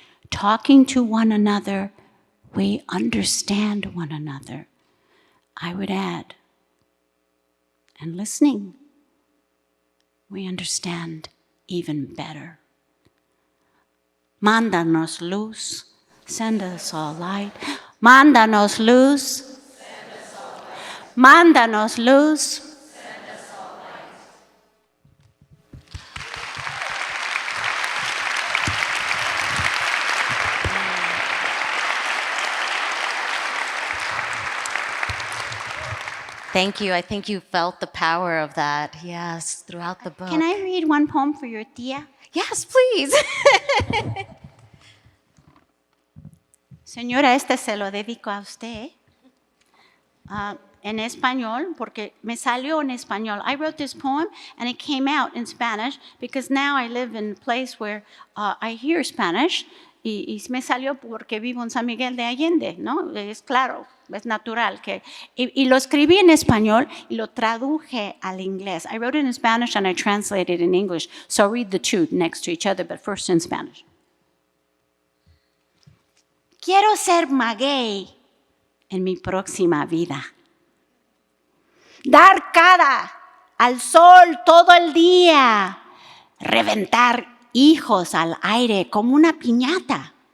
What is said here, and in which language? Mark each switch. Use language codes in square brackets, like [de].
[en] Talking to one another, we understand one another. I would add, and listening, we understand even better. [es] Mándanos luz, [en] send us all light. [es] Mándanos luz, mándanos luz. [en] Thank you. I think you felt the power of that, yes, throughout the book. Can I read one poem for your tía? Yes, please. [es] Señora, este se lo dedico a usted. En español, porque me salió en español. [en] I wrote this poem and it came out in Spanish because now I live in a place where I hear Spanish [es] y me salió porque vivo en San Miguel de Allende, ¿no? Es claro, es natural. Y lo escribí en español y lo traduje al inglés. [en] I wrote it in Spanish and I translated it in English. So read the two next to each other, but first in Spanish. [es] Quiero ser Maguey en mi próxima vida. Dar cara al sol todo el día. Reventar hijos al aire como una piñata.